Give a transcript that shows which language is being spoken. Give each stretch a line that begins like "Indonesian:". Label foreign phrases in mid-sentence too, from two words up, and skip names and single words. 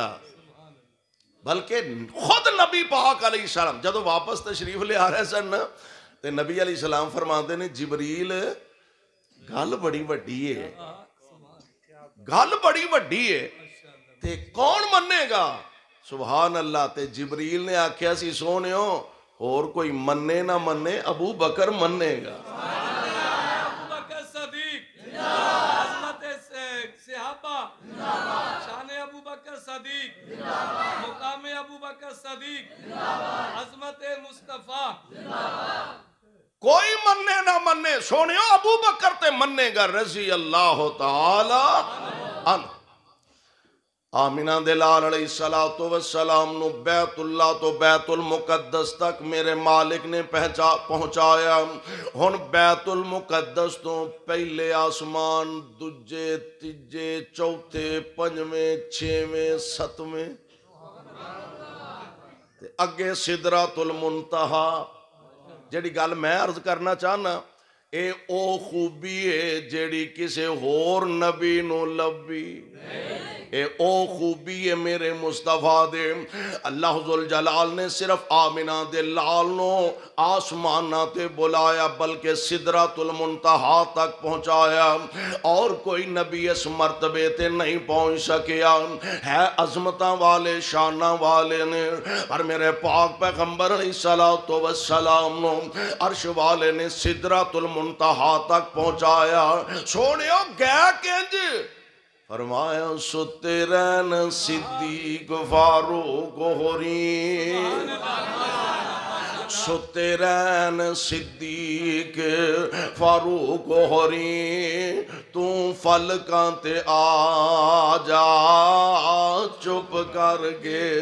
Punjabi: بلکہ خود نبی پاک
Arabic: علیہ السلام
Punjabi: جدو واپس تشریف لے آ رہے سن تے نبی
Arabic: علیہ السلام
Punjabi: فرماندے نے جبریل گل بڑی وڈی ہے، گل بڑی وڈی ہے تے کون منے گا؟
Arabic: سبحان اللہ۔
Punjabi: تے جبریل نے آکھیا سی سونیو اور کوئی منے نہ منے ابو بکر منے گا۔ ابو بکر صدیق، عظمت صحابہ، شان ابو بکر صدیق، مقام ابو بکر صدیق، عظمت مصطفیٰ، کوئی منے نہ منے سونیو ابو بکر تے منے گا
Arabic: رضی اللہ تعالی عنہ۔
Punjabi: آمینہ دلال
Arabic: علیہ السلام
Punjabi: نو بیت اللہ تو بیت المقدس تک میرے مالک نے پہنچایا۔ ہن بیت المقدس تو پہلے آسمان، دجے، تیجے، چوتھے، پنجویں، چھویں، ستویں، اگے سدرۃ المنتہا۔ جیڑی گل میں عرض کرنا چاہنا اے او خوبی ہے جیڑی کسے ہور نبی نو لبی، اے او خوبی ہے میرے مصطفیٰ دے۔ اللہ ذوالجلال نے صرف آمنہ دے لال نو آسمانہ تے بلایا بلکہ سدرۃ المنتہا تک پہنچایا، اور کوئی نبی اس مرتبے تے نہیں پہنچ سکیا۔ ہے عظمتاں والے شاناں والے نے، پر میرے پاک پیغمبر
Arabic: علیہ السلام
Punjabi: نو عرش والے نے سدرۃ المنتہا تک پہنچایا۔ سونیو گیا کنج؟ فرمایا ستے رہن صدیق فاروق ہوری، ستے رہن صدیق فاروق ہوری، تو فلکاں تے آ جا چپ کر کے،